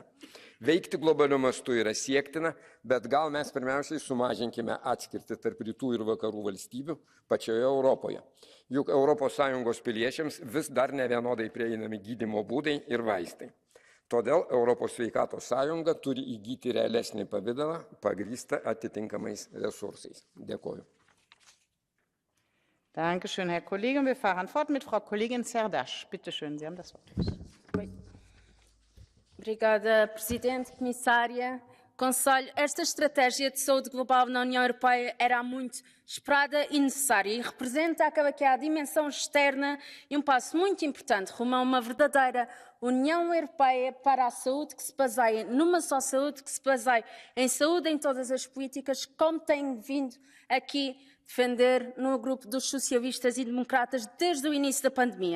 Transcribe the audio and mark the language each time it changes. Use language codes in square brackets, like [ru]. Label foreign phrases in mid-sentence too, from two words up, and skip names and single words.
[lt] Veikti globaliu mastu yra siektina, bet gal mes pirmiausiai sumažinkime atskirtį tarp rytų ir vakarų valstybių pačioje Europoje. Juk ES piliečiams vis dar nevienodai prieinami gydymo būdai ir vaistai. Todėl Europos sveikatos sąjunga turi įgyti realesnį pavidalą, pagrįstą atitinkamais resursais. Dėkoju. [de] Dankeschön, Herr Kollege. Und wir fahren fort mit Frau Kollegin Serdaş. Bitte schön, Sie haben das Wort. [pt] Obrigada, Presidente, Comissária, Conselho. Esta estratégia de saúde global na União Europeia era muito esperada e necessária e representa acaba que a dimensão externa e um passo muito importante rumo a uma verdadeira União Europeia para a saúde que se baseia numa só saúde, que se baseia em saúde em todas as políticas, como tenho vindo aqui defender no grupo dos socialistas e democratas desde o início da pandemia.